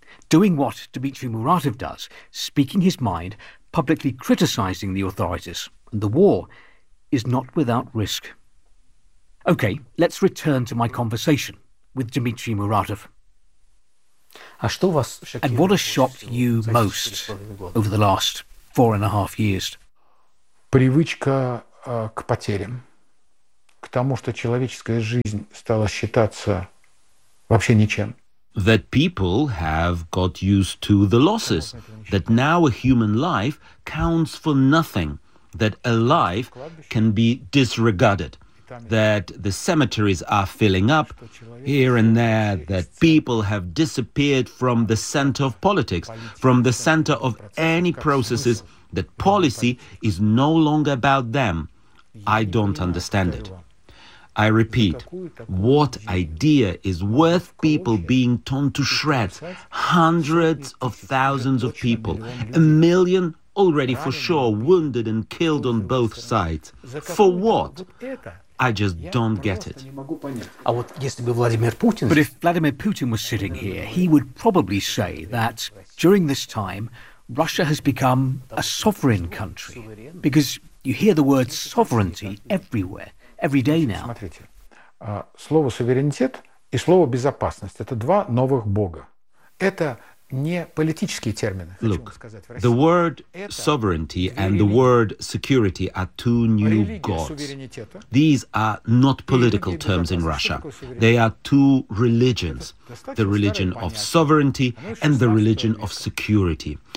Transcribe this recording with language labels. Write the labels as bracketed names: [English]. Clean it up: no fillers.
[English] Doing what Dmitry Muratov does, speaking his mind, publicly criticizing the authorities and the war, is not without risk. Okay, let's return to my conversation with Dmitry Muratov. And what has shocked you most over the last 4.5 years? [Russian] привычка к потерям, к тому, что человеческая жизнь стала считаться вообще ничем. [English] That people have got used to the losses, that now a human life counts for nothing, that a life can be disregarded, that the cemeteries are filling up here and there, that people have disappeared from the center of politics, from the center of any processes, that policy is no longer about them. I don't understand it. I repeat, what idea is worth people being torn to shreds? Hundreds of thousands of people, a million already for sure, wounded and killed on both sides. For what? I just don't get it. But if Vladimir Putin was sitting here, he would probably say that during this time, Russia has become a sovereign country. Because you hear the word sovereignty everywhere. Every day now. [Russian] Смотрите, слово суверенитет и слово безопасность – это два новых бога. Это не политические термины. [English] Look, the word sovereignty and the word security are two new gods. These are not political terms in Russia. They are two religions. The religion of sovereignty and the religion of security.